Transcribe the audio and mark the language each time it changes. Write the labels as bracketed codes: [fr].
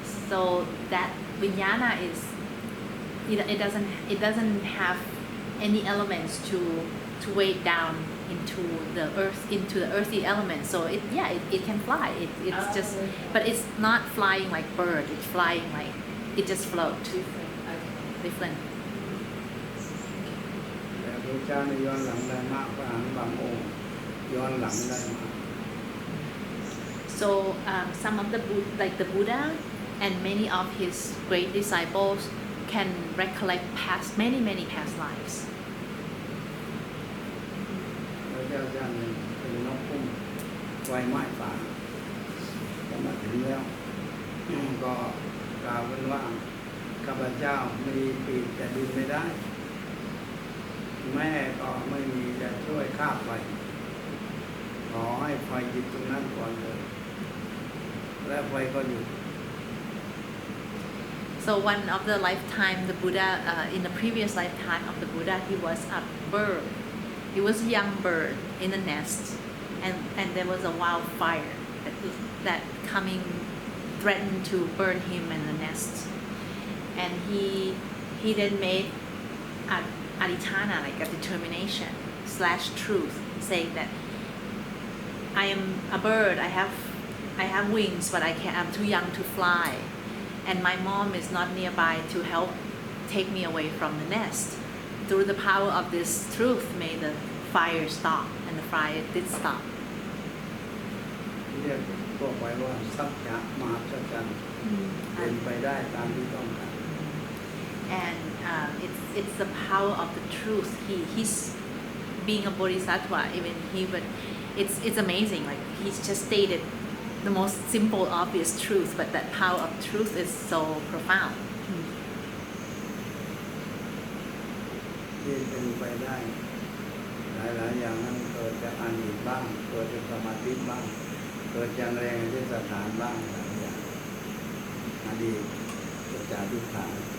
[en] So that vijnana is it doesn't have any elements to weigh down into the earthy element. So it can fly. It's just, but it's not flying like bird. It's flying like it just floats. Different. [th] แต่พระเจ้านี่ย้อนหลังได้มากพระอรหันต์บางองค์ย้อนหลังได้มาก [en] So some of the like the Buddha and many of his great disciples can recollect many past lives. [th] พระเจ้าท่านเป็นนกพุ่มไฟไหม้ป่าก็มาถึงแล้ว ก็กล่าวกันว่าข้าพเจ้ามีปีกแต่บินไม่ได้แม่ก็ไม่มีจะช่วยข้าไปขอให้ไฟหยุดตรงนั้นก่อนเลยและไฟก็หยุด [en] So one of the lifetime the Buddha in the previous lifetime of the Buddha he was a bird. He was a young bird in a nest and there was a wildfire that coming threatened to burn him in the nest. And he then made adhitthana, like a determination / truth, saying that I am a bird, I have wings, but I'm too young to fly, and my mom is not nearby to help take me away from the nest. Through the power of this truth, may the fire stop, and the fire did stop. [th] เรียกตัวไปว่าสัจจะมหัศจรรย์เป็นไปได้ตามที่ต้องการ [en] And it's the power of the truth. He's being a bodhisattva. Even it's amazing. Like he's just stated the most simple, obvious truth, but that power of truth is so profound. [th] ที่เป็นไปได้หลายอย่างนั้นเกิดจากอดีตบ้างเกิดจากสมาธิบ้างเกิดจากแรงที่สถานบ้างหลายอย่างอดีตเกิดจากที่ฐาน